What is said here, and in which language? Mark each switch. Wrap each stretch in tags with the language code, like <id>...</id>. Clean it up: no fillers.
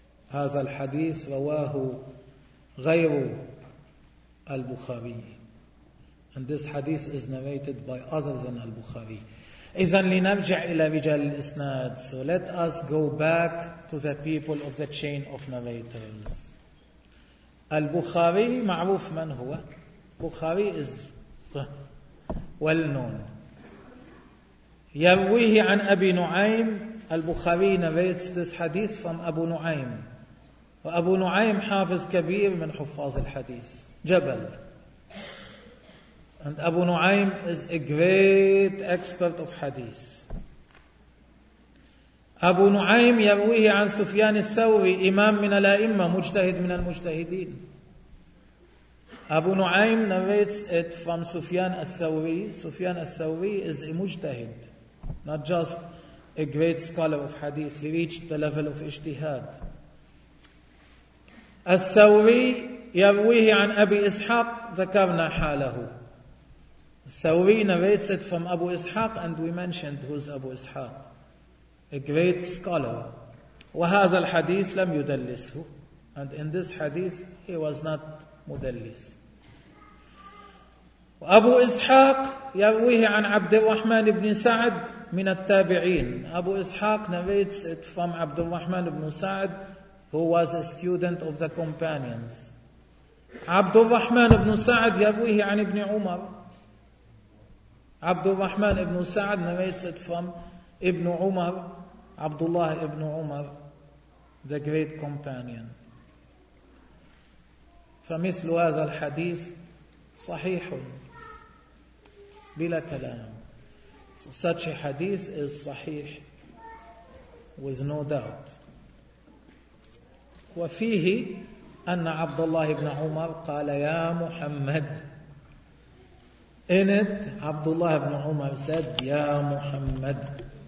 <ar>هذا الحديث رواه غير البخاري.</ar> <en>And this hadith is narrated by others than البخاري.</en> <ar>إذن لنرجع إلى رجال الإسناد.</ar> <en>So let us go back to the people of the chain of narrators.</en> <ar>البخاري معروف من هو.</ar> <en>البخاري is well known.</en> <ar>يرويه عن أبي نعيم.</ar> <en>البخاري narrates this hadith from أبو نعيم.</en> <ar>وأبو نعيم حافظ كبير من حفاظ الحديث. جبل.</ar> <en>And Abu Nu'aym is a great expert of hadith.</en> <ar>Abu Nu'aym يرويه عن سفيان الثوري إمام من الأئمة مجتهد من المجتهدين.</ar> <en>Abu Nu'aym narrates it from سفيان الثوري. سفيان الثوري is a مجتهد, not just a great scholar of hadith. He reached the level of اجتهاد.</en> <ar>الثوري يرويه عن أبي إسحاق ذكرنا حاله.</ar> <en>الثوري narrates it from Abu Ishaq and we mentioned who's Abu Ishaq, a great scholar.</en> <ar>وهذا الحديث لم يدلسه.</ar> <en>And in this hadith he was not مدلس.</en> <ar>أبو إسحاق يرويه عن عبد الرحمن بن سعد من التابعين.</ar> <en>أبو إسحاق narrates it from عبد الرحمن بن سعد, who was a student of the companions.</en> <ar>عبد الرحمن بن سعد يرويه عن ابن عمر.</ar> <en>عبد الرحمن بن سعد narrates it from ابن عمر, عبد الله بن عمر, the great companion.</en> <ar>فمثل هذا الحديث صحيح بلا كلام.</ar> <en>Such a hadith is صحيح with no doubt.</en> <ar>وفيه أن عبد الله بن عمر قال يا محمد.</ar> <en>In it, عبد الله بن عمر said يا محمد.</en>